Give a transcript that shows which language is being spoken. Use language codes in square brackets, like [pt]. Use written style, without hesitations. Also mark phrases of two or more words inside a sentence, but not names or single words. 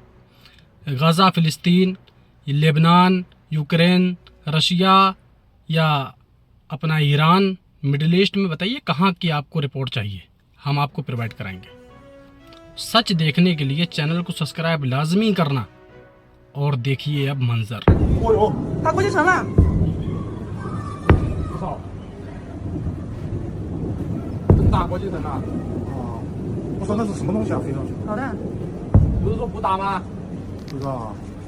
[hi] गज़ा, फ़िलिस्तीन, लेबनान, यूक्रेन, रशिया या अपना ईरान, मिडिल ईस्ट में बताइए कहाँ की आपको रिपोर्ट चाहिए, हम आपको प्रोवाइड कराएंगे। सच देखने के लिए चैनल को सब्सक्राइब लाजमी करना और देखिए अब मंजर। [zh] 他过去成了。大国际城啊！哦，我说那是什么东西啊？飞上去？导弹。不是说不打吗？不知道啊。